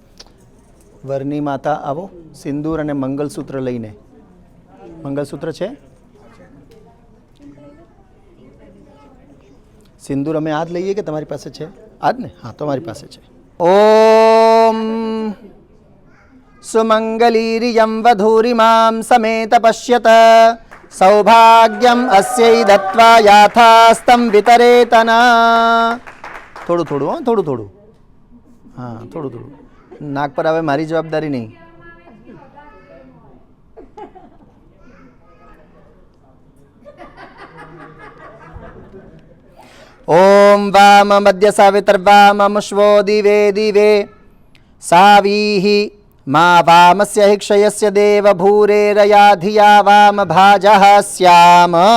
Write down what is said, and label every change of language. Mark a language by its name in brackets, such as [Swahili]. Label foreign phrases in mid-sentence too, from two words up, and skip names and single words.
[Gujarati] વરની માતા આવો સિંદૂર અને મંગલસૂત્ર લઈને મંગલસૂત્ર છે સિંદૂર અમે આ જ લઈએ કે તમારી પાસે છે આ જ ને હા તમારી પાસે છે ઓમ [Sanskrit] सुमंगलीरियं वधूरिमां समेत पश्यत सौभाग्यम अस्यै दत्वा याथास्तं वितरेतना। [Gujarati] થોડું થોડું હા, થોડું થોડું, હા થોડું થોડું. નાક પર આવે મારી જવાબદારી નહીં. [Sanskrit] ओम वाम मध्य सावितर्वाममुष्वो दिवे दिवे सावीहि मा वामस्य हिक्षयस्य देव भूरेरया धिया वाम भाजः स्याम।